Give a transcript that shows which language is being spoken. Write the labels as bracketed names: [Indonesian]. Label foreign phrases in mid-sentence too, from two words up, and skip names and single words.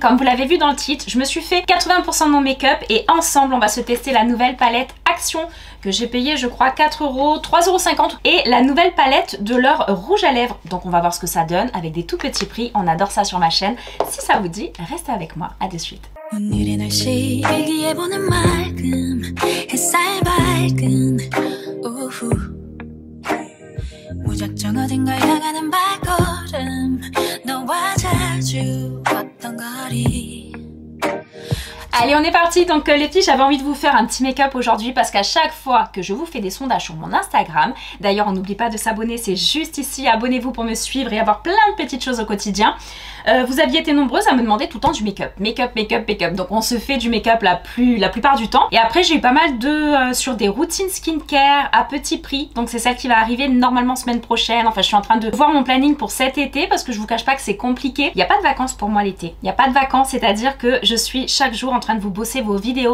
[French] Comme vous l'avez vu dans le titre, je me suis fait 80% de mon make-up et ensemble on va se tester la nouvelle palette Action que j'ai payé je crois 4 €, 3,50 € et la nouvelle palette de leur rouge à lèvres. Donc on va voir ce que ça donne avec des tout petits prix, on adore ça sur ma chaîne. Si ça vous dit, restez avec moi, à de suite. [Korean] 무작정 어딘가 향하는 발걸음 너와 자주 걷던 거리. [French] Allez, on est parti. Donc les filles, j'avais envie de vous faire un petit make-up aujourd'hui parce qu'à chaque fois que je vous fais des sondages sur mon Instagram, d'ailleurs on n'oublie pas de s'abonner, c'est juste ici, abonnez-vous pour me suivre et avoir plein de petites choses au quotidien. Vous aviez été nombreuses à me demander tout le temps du make-up. Make-up, make-up, make-up. Donc on se fait du make-up la plupart du temps. Et après j'ai eu pas mal de sur des routines skincare à petit prix. Donc c'est celle qui va arriver normalement semaine prochaine. Enfin je suis en train de voir mon planning pour cet été parce que je vous cache pas que c'est compliqué. Il n'y a pas de vacances pour moi l'été. Il n'y a pas de vacances, c'est-à-dire que je suis chaque jour en train de vous bosser vos vidéos.